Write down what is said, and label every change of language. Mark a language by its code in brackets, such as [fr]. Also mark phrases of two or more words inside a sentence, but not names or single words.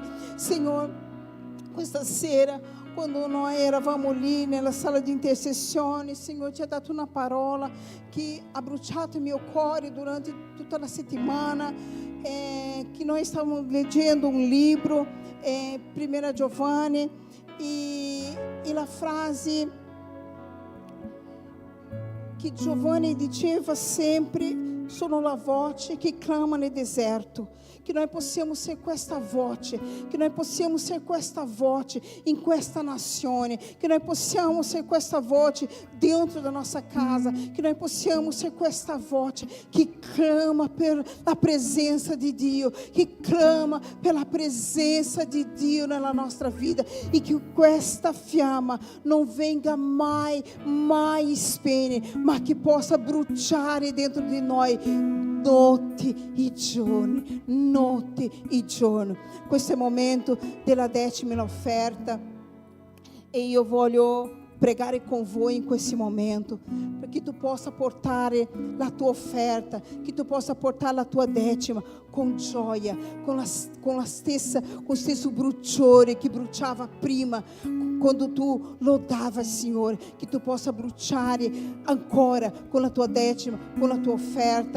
[it] Senhor, questa sera, [pt] quando nós eravamo [it] lì nella sala di intercessione, Senhor, ti ha dato una parola che ha bruciato il mio cuore durante tutta la settimana, che noi stavamo leggendo un libro, 1 Giovanni, e la frase che Giovanni diceva sempre: sono la voce che clama nel deserto. [pt] Que nós possamos ser [it] questa voce, [pt] que nós possamos ser [it] questa voce in questa nazione, [pt] que nós possamos ser [it] questa voce [pt] dentro da nossa casa, que nós possamos ser [it] questa voce [pt] que clama pela presença de Dio, que clama pela presença de [it] Dio nella nostra [pt] vida, e que [it] questa fiamma non venga mai spegne, ma che possa bruciare dentro di noi notte e giorno. Questo è il momento della 10ª offerta, e io voglio pregare con voi in questo momento, perché tu possa portare la tua offerta, che tu possa portare la tua 10ª con gioia, con lo stesso bruciore che bruciava prima, quando tu lodava il Signore, che tu possa bruciare ancora con la tua 10ª, con la tua offerta.